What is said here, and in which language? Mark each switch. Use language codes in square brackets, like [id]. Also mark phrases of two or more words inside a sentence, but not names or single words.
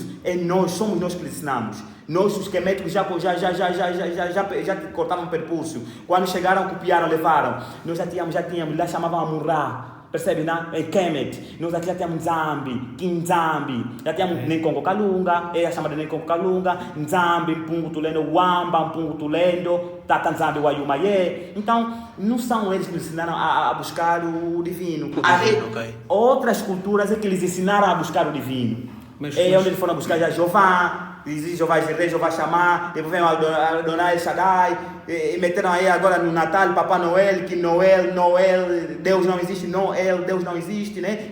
[pt] Somos nós que lhes ensinamos. Nós, os queméticos, já cortavam o perpúcio. Quando chegaram, copiaram, levaram. Nós já tínhamos, lá chamavam a Murrá. Percebe, né? É Kemet. Nós aqui já tínhamos Nzambi, Kinzambi. Já tínhamos Nenkongo Kalunga, é chamada de Nenkongo Kalunga, Nzambi, Mpungu Tulendo, Wamba, Mpungu Tulendo, Tata Nzambi, Wayumaye. Então, não são eles que nos ensinaram a buscar o divino. Outras culturas é que eles ensinaram a buscar o divino. Onde eles foram buscar já Jeová. existe Jeová Jireh, Jeová Shammah, depois vem Adonai El Shaddai, e meteram aí agora no Natal Papai Noel, que Noel, Deus não existe, Deus não existe, né?